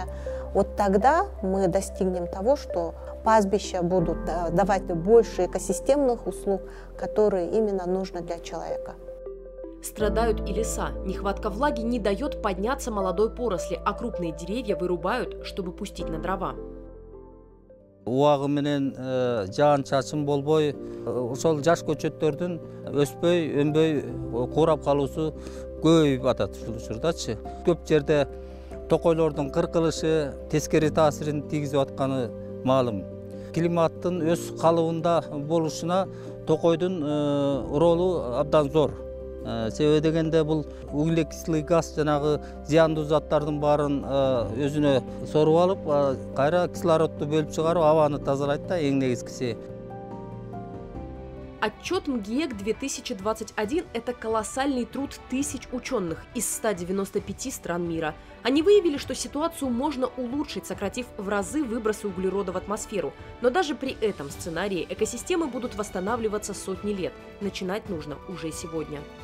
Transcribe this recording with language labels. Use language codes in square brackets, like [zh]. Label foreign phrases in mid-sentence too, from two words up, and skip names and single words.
[ru] Вот тогда мы достигнем того, что пастбища будут давать больше экосистемных услуг, которые именно нужны для человека. Страдают и леса. Нехватка влаги не дает подняться молодой поросли, а крупные деревья вырубают, чтобы пустить на дрова. [ky] Убагы менен жаан чачым болбой, ошол жаш көчөттөрдүн өспөй, өнбөй, курап калуусу көбөйүп атат ушул учурдачы. Көп жерде токойлордун кыркылышы тескери таасирин тийгизип атканы маалым. Климаттын өз калыбында болушуна токойдун ролу абдан зор. Себеби дегенде бул [ru] углекислый газ [ky] жанагы зыяндуу заттардын баарын өзүнө соруп алып, кайра кислородду бөлүп чыгарып, абаны тазалайт да, эң негизгиси. [ru] Отчет МГИЭК 2021 – это колоссальный труд тысяч ученых из 195 стран мира. Они выявили, что ситуацию можно улучшить, сократив в разы выбросы углерода в атмосферу. Но даже при этом сценарии экосистемы будут восстанавливаться сотни лет. Начинать нужно уже сегодня.